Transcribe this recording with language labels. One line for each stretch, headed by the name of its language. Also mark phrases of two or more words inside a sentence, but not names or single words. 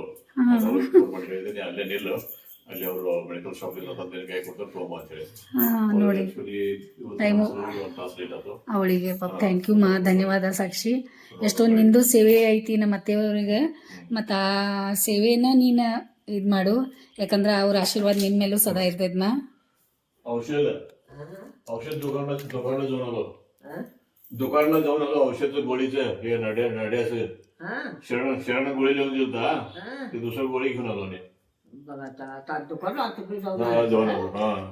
Kannada: ಫೋನ್ ಮಾಡಿ ಹೇಳಿದ್ದೀನಿ ಅಲ್ಲೇ ನಿಲ್ಲು, ಅಲ್ಲಿ ಅವರು ಮೆಡಿಕಲ್ ಶಾಪ್ ಇಲ್ಲ ತಂದೆ ಕೈ ಕೊಡ್ತಾರೆ ತಗೊಂಬ ಅಂತೇಳಿ. ನೋಡಿ ಟೈಮು ಅವಳಿಗೆ
English: thank you
Kannada: ಧನ್ಯವಾದ ಸಾಕ್ಷಿ. ಎಷ್ಟೊಂದು ನಿಂದು ಸೇವೆ ಐತಿ ನಮ್ಮ ಅತ್ತೆಯವ್ರಿಗೆ. ಮತ್ತು ಆ ಸೇವೆನ ನೀನು ಇದು ಮಾಡು, ಯಾಕಂದ್ರೆ ಅವ್ರ ಆಶೀರ್ವಾದ ನಿನ್ನ ಮೇಲೂ ಸದಾ ಇರ್ತೈದ್ನ.
Marathi: औषध दुकानला जाऊन आलो. दुकानला जाऊन आलो औषध गोळीचं हे नड्याचं शरण गोळी लिहून दिलता, ते दुसरं गोळी घेऊन आलो नाही. जाऊन आलो. हा